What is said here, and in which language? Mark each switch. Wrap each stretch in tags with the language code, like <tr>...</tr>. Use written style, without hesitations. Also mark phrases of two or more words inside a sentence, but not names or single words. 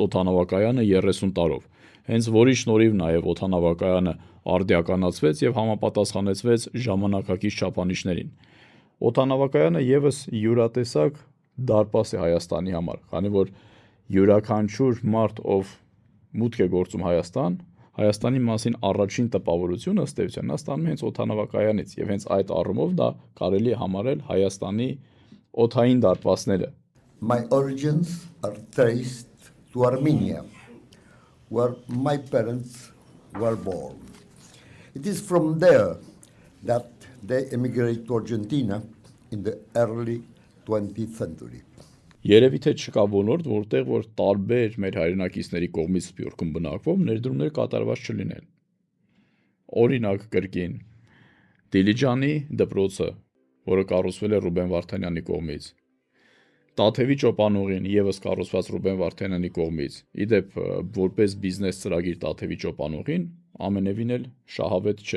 <hy>օդանավակայանը 30 տարով, հենց որի շնորհիվ նաև օդանավակայանը արդիականացվեց եւ համապատասխանեցվեց ժամանակակից չափանիշներին։ Օդանավակայանը եւս յուրատեսակ դարպաս է Հայաստանի համար, քանի որ յուրաքանչյուր մարդ, ով մուտք է գործում Հայաստան, Հայաստանի մասին առաջին տպավորությունը ըստ էության նա ստանում է հենց օդանավակայանից եւ հենց այդ առումով դա կարելի է համարել Հայաստանի օդային դարպասները։</hy> <en>My origins are traced to Armenia, where my parents were born. It is from there that they emigrated to Argentina in the early 20th century.</en> <hy>Երևի թե չկա ոլորտ, որտեղ որ տարբեր մեր հայրենակիցների կողմից Սփյուռքում բնակվող ներդրումներ կատարված չլինեն։ Օրինակ կրկին Դիլիջանի դպրոցը, որը կառուցվել է Ռուբեն Վարդանյանի կողմից, Տաթևի ճոպանուղին եւս կառուցված Ռուբեն Վարդանյանի կողմից։ Իդեպ որպես բիզնես ծրագիր Տաթևի ճոպանուղին ամենևին էլ շահավետ չէ,</hy>